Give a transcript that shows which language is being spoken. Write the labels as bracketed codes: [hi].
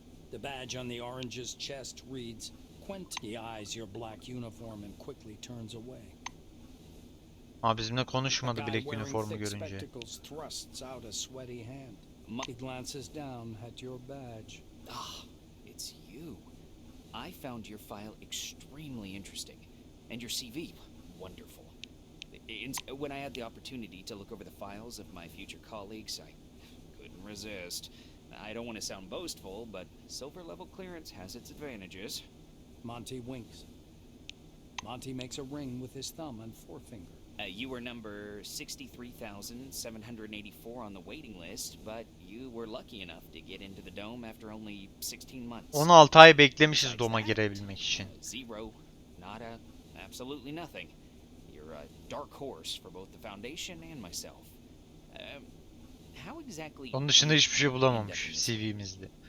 [en] The badge on the orange's chest reads, Quent. He eyes your black uniform and quickly turns away. [tr] Bizimle konuşmadı black üniformu görünce. [en] Spectacles thrusts out a sweaty hand. He glances down at your badge. Ah, it's you. I found your file extremely interesting. And your CV, wonderful. When I had the opportunity to look over the files of my future colleagues, I couldn't resist. I don't want to sound boastful, but silver level clearance has its advantages. Monty winks. Monty makes a ring with his thumb and forefinger. You were number 63,784 on the waiting list, but you were lucky enough to get into the dome after only 16 months. [tr] 16 ay beklemişiz doma girebilmek için. [en] Zero, nada, absolutely nothing. You're a dark horse for both the Foundation and myself. How exactly? [tr] Onun dışında hiçbir şey bulamamış CV'mizde.